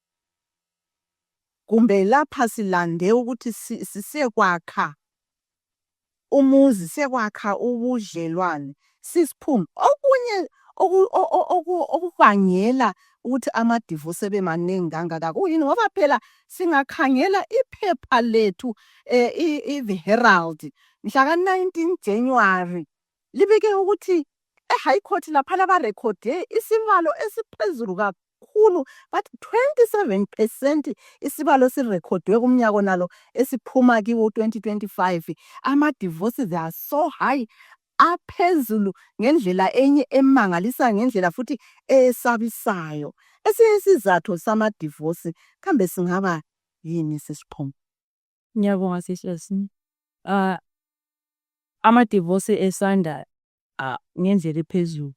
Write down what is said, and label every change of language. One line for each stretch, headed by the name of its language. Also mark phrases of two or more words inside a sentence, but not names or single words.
North Ndebele: Kumbe lapha silande ukuthi sisekwakha umuzi, sisekwakha ubudlelwane, sisiphume. Okunye okubangela ukuthi ama-divorce ebe manengi kangaka kuyini? Ngoba phela singakhangela iphepha lethu i-The Herald mhla ka-19 January libike ukuthi eHigh Court laphana barekhode isibalo esiphezulu kakhulu, but 27% isibalo sirekhodwe kumnyaka onalo esiphuma kiwo 2025.
English: Ama-divorces they are so high,
North Ndebele: aphezulu ngendlela enye emangalisa, ngendlela futhi esabisayo. Esinye isizathu sama-divorce kambe singaba yini sisiphuma? Ngiyabonga sisasi. Ama-divorce esanda ngendlela ephezulu.